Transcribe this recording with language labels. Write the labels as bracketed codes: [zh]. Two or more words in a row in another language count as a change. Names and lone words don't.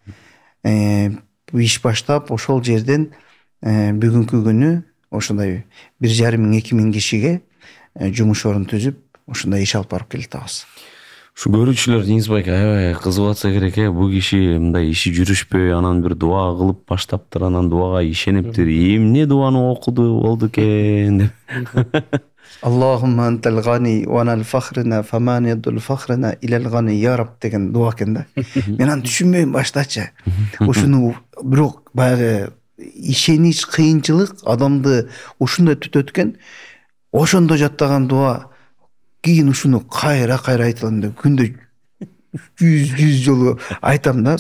[ky] Иш баштап, ошол жерден бүгүнкү күнү ошондой 1,5-2,000 кишиге жумуш орун түзүп, ошондой иш алып барып келатабыз. Ушу көрүүчүлөр Дениз байке аябай кызыгып атса керек, бул киши мындай иши жүрүшпөй, анан бир дуа кылып баштаптыр, анан дуага ишениптир. Эмне дуаны окуду болду экен деп. [ar] اللهم أنت الغني وأنا الفقير فمن يد الفقير إلى الغني يا رب [ky] деген дуа экен да. Мен аны түшүнбөйм баштачы. Ошону бирок баягы ишенич, кыйынчылык адамды ушундай түтөткөн. Ошондо жаттаган дуа кийин ушуну кайра айтылам деп күндө 100 жолу айтам да.